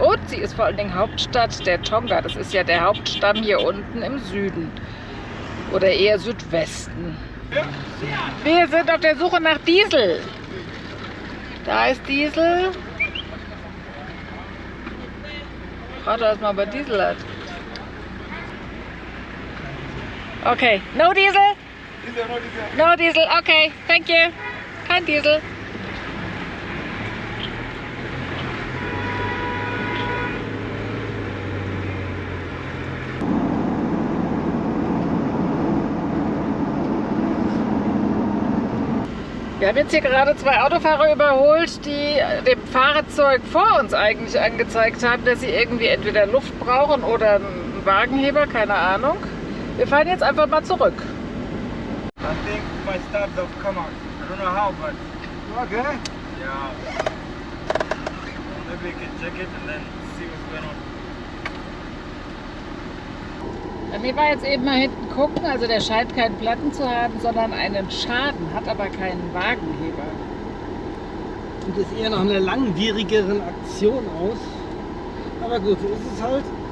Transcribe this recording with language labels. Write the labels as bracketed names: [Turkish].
[German] Und sie ist vor allen Dingen Hauptstadt der Tonga. Das ist ja der Hauptstamm hier unten im Süden oder eher Südwesten. Wir sind auf der Suche nach Diesel. Da ist Diesel. Frag doch erstmal, ob er Diesel hat. [English] Okay, no Diesel? No Diesel, okay, thank you. [German] Kein Diesel. Wir haben jetzt hier gerade 2 Autofahrer überholt, die dem Fahrzeug vor uns eigentlich angezeigt haben, dass sie irgendwie entweder Luft brauchen oder einen Wagenheber, keine Ahnung. Wir fahren jetzt einfach mal zurück. [English] I think my stars have come out. I don't know how, but okay. Yeah. Maybe we can check it and then see what's going on. [German] René war jetzt eben mal hinten gucken, also der scheint keinen Platten zu haben, sondern einen Schaden, hat aber keinen Wagenheber. Sieht es eher nach einer langwierigeren Aktion aus. Aber gut, so ist es halt.